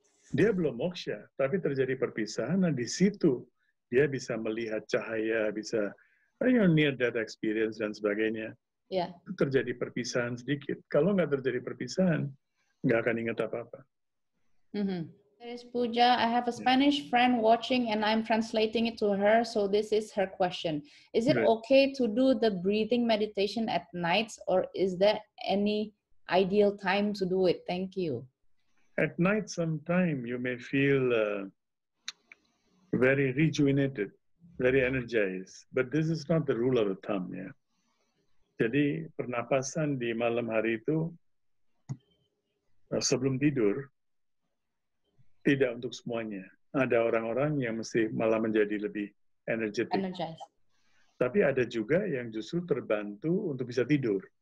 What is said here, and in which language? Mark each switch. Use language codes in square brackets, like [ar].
[id] Dia belum moksha, tapi terjadi perpisahan, dan di situ dia bisa melihat cahaya, bisa [en] near death experience [id] dan sebagainya. Ya. Terjadi perpisahan sedikit. Kalau nggak terjadi perpisahan, nggak akan ingat apa-apa. [en] There is Puja. I have a Spanish friend watching and I'm translating it to her. So this is her question. Is it okay to do the breathing meditation at nights, or is there any ideal time to do it? Thank you. At night sometime you may feel very rejuvenated, very energized. But this is not the rule of the thumb. [id] Ya. Jadi pernapasan di malam hari itu sebelum tidur tidak untuk semuanya. Ada orang-orang yang mesti malah menjadi lebih energetic. Tapi ada juga yang justru terbantu untuk bisa tidur.